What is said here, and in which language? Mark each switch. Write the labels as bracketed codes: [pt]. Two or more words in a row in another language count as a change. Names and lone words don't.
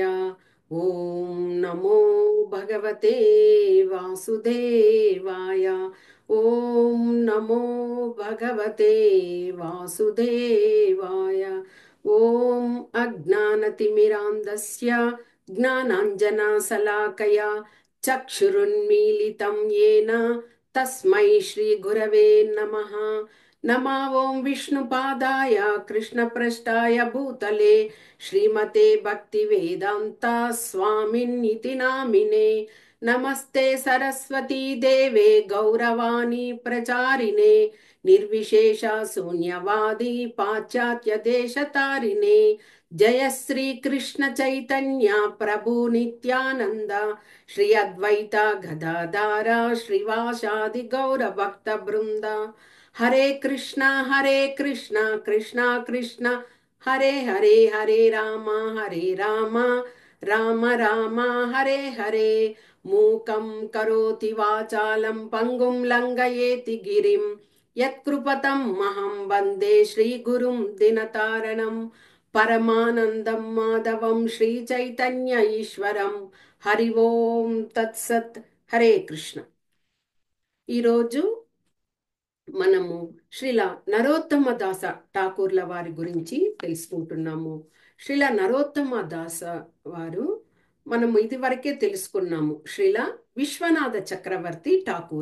[sa] ఓం నమో భగవతే వాసుదేవాయ. ఓం నమో భగవతే వాసుదేవాయ. ఓం అజ్ఞానతిమిరాంధస్య జ్ఞానాంజనశలాకయా చక్షురున్మీలితం येन తస్మై శ్రీ గురవే నమః. नमा ओं विष्णुपादाय कृष्णप्रष्टाय भूतले श्रीमते भक्तिवेदान्ता स्वामिन्निति नामिने। नमस्ते सरस्वती देवे गौरवाणी प्रचारिणे निर्विशेष शून्यवादी पाश्चात्य देशतारिणे। जय श्री कृष्ण चैतन्य प्रभु नित्यानंद श्री अद्वैता गदाधारा श्रीवासादि गौर भक्त वृंद। हरे कृष्णा कृष्णा कृष्णा हरे हरे, हरे राम राम राम हरे हरे। मूकं करोति वाचालं पंगुं लंघयेति गिरिं यत्कृपतं महं वन्दे श्रीगुरुं दिनतारणं। परमानन्दं माधवं श्रीचैतन्य ईश्वरं। हरि ओं तत्सत्। हरे कृष्ण। [te] ఈరోజు మనము శ్రీల నరోత్తమ దాస ఠాకూర్ల వారి గురించి తెలుసుకుంటున్నాము. శ్రీల నరోత్తమ దాస వారు మనము ఇదివరకే తెలుసుకున్నాము. శ్రీల విశ్వనాథ చక్రవర్తి ఠాకూర.